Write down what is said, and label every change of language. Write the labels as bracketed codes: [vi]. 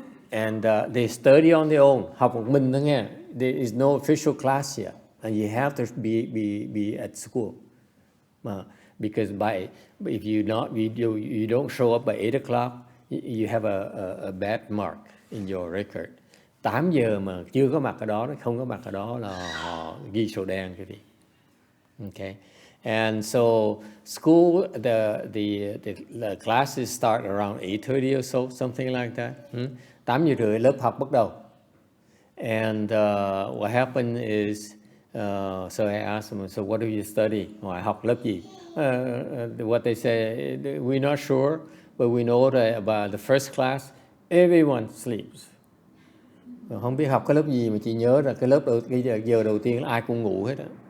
[en] And they study on their own. [vi] Học một mình thôi nghe. [en] There is no official class yet, and you have to be at school. Because if you don't show up by 8 o'clock, you have a bad mark in your record. [vi] 8 giờ mà chưa có mặt ở đó, không có mặt ở đó là họ ghi sổ đen cái gì. [en] Okay, and so school the classes start around 8:30 or so, something like that. 8:30 [vi] lớp học bắt đầu. [en] And what happened is, so I asked them, so what do you study? [vi] Hỏi học lớp gì? [en] What they say, we're not sure, but we know that about the first class, everyone sleeps. [vi] Không biết học cái lớp gì mà chị nhớ là cái giờ đầu tiên ai cũng ngủ hết á.